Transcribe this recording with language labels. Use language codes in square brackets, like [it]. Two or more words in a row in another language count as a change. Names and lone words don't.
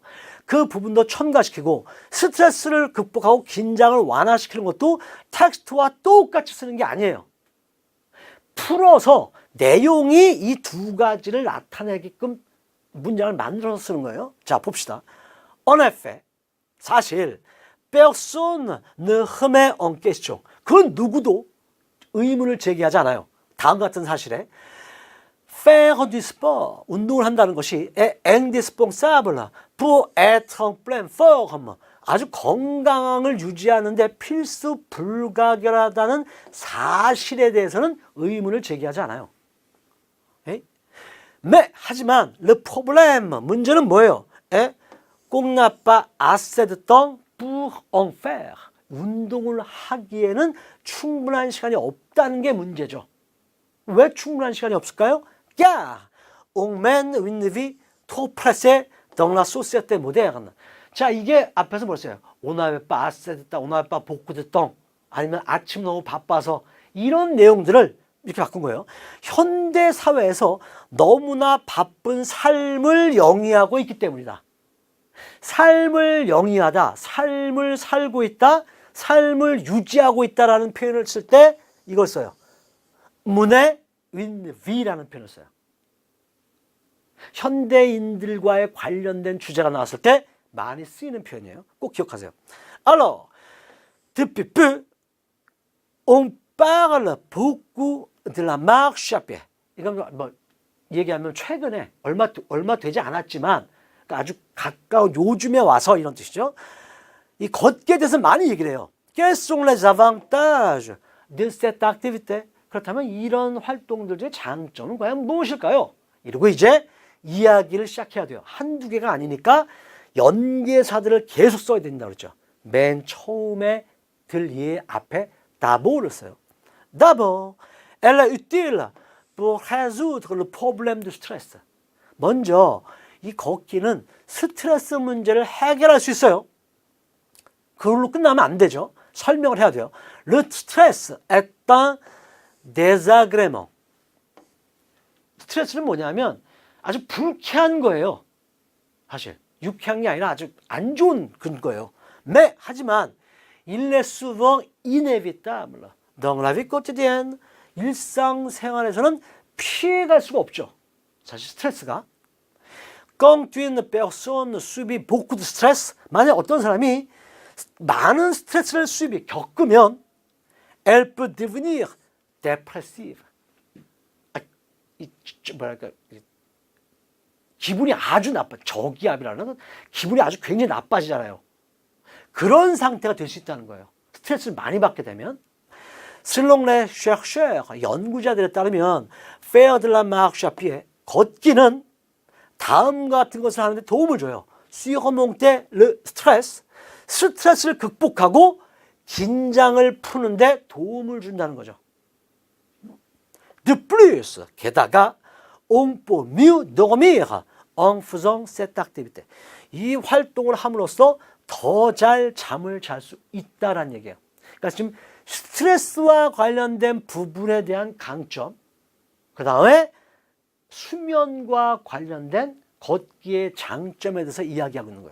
[ko] 그 부분도 첨가시키고 스트레스를 극복하고 긴장을 완화시키는 것도 텍스트와 똑같이 쓰는 게 아니에요. 풀어서 내용이 이 두 가지를 나타내게끔 문장을 만들어서 쓰는 거예요. 자, 봅시다. [fr] En effet, 사실 personne ne remet en question. [ko] 그 누구도 의문을 제기하지 않아요. 다음 같은 사실에 [fr] faire du sport, [ko] 운동을 한다는 것이 [fr] est indispensable pour être en pleine forme. [ko] 아주 건강을 유지하는 데 필수 불가결하다는 사실에 대해서는 의문을 제기하지 않아요. [fr] 하지만 le problème, [ko] 문제는 뭐예요? [fr] qu'on n'a pas assez de temps pour en faire. [ko] 운동을 하기에는 충분한 시간이 없다는 게 문제죠. 왜 충분한 시간이 없을까요? [fr] car on mène une vie trop pressée dans la société moderne. [ko] 자, 이게 앞에서 뭐였어요? 오나베 빠세됐다, 오나베 빠 복구됐던, 아니면 아침 너무 바빠서 이런 내용들을 이렇게 바꾼 거예요. 현대 사회에서 너무나 바쁜 삶을 영위하고 있기 때문이다. 삶을 영위하다, 삶을 살고 있다, 삶을 유지하고 있다라는 표현을 쓸 때 이걸 써요. 문에 윈비라는 표현을 써요. 현대인들과의 관련된 주제가 나왔을 때 많이 쓰이는 표현이에요. 꼭 기억하세요. [fr] Alors, depuis peu, on parle beaucoup de la marche à pied. [ko] 이건 뭐 얘기하면 최근에 얼마 되지 않았지만 그러니까 아주 가까운 요즘에 와서 이런 뜻이죠. 이 걷기에 대해서 많이 얘기를 해요. [fr] Quels sont les avantages de cette activité? [ko] 그렇다면 이런 활동들 중에 장점은 과연 무엇일까요? 이러고 이제 이야기를 시작해야 돼요. 한두 개가 아니니까 연계사들을 계속 써야 된다고 그랬죠. 맨 처음에 들 예 앞에 d'abord를 써요. [fr] D'abord, elle est utile pour résoudre le problème du stress. [ko] 먼저 이 걷기는 스트레스 문제를 해결할 수 있어요. 그걸로 끝나면 안 되죠. 설명을 해야 돼요. [fr] Le stress est un désagrément. [ko] 스트레스는 뭐냐면 아주 불쾌한 거예요. 사실 유쾌한 게 아니라 아주 안 좋은 거예요. [fr] 하지만 il est souvent inévitable dans la vie quotidienne. [ko] 일상생활에서는 피해갈 수가 없죠. 사실 스트레스가. [fr] Quand une personne subit beaucoup de stress, [ko] 만약 어떤 사람이 많은 스트레스를 겪으면 [fr] elle peut devenir dépressive. [ko] 뭐랄까, 기분이 아주 나빠. 저기압이라는 기분이 아주 굉장히 나빠지잖아요. 그런 상태가 될 수 있다는 거예요. 스트레스를 많이 받게 되면. [fr] Selon les chercheurs, [ko] 연구자들에 따르면 [fr] faire de la marche à pied, [ko] 걷기는 다음과 같은 것을 하는데 도움을 줘요. [fr] Surmonter le stress, [ko] 스트레스를 극복하고 긴장을 푸는데 도움을 준다는 거죠. [fr] De plus, 게다가 on peut mieux dormir en faisant cette activité. [ko] 이 활동을 함으로써 더 잘 잠을 잘 수 있다라는 얘기예요. 그러니까 지금 스트레스와 관련된 부분에 대한 강점, 그 다음에 수면과 관련된 걷기의 장점에 대해서 이야기하고 있는 거예요.